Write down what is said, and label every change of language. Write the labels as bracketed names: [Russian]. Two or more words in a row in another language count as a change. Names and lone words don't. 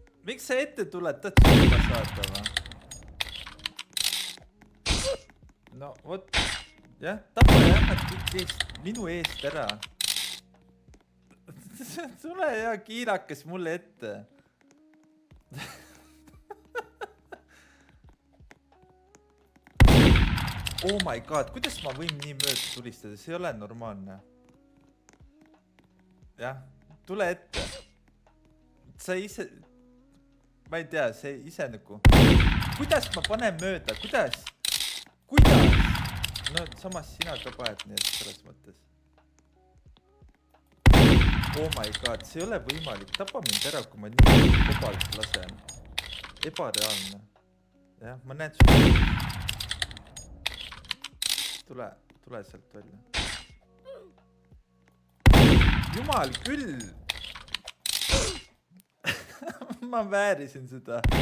[Estonian] Miks sa ette tuled, tahad surma saada või? No vot, jah, tapa jah, nad kõik minu eest ära. Tule ja kiirakas mulle ette. [English] Oh my god, [Estonian] kuidas ma võin nii mööda tulistada, see ei ole normaalne. Jah, tule ette. Sa ise... Ma ei tea, see ise nagu... Kuidas ma panen mööda, kuidas? Kuidas? No samas sina ka paed, nii et selles mõttes. [English] Oh my god, [Estonian] see ei ole võimalik. Tapa mind ära, kui ma nii kobalt lasen. Ebareaalne. Jah, ma näen sulle. Tule sealt välja. Jumal küll! Ma väärisin seda.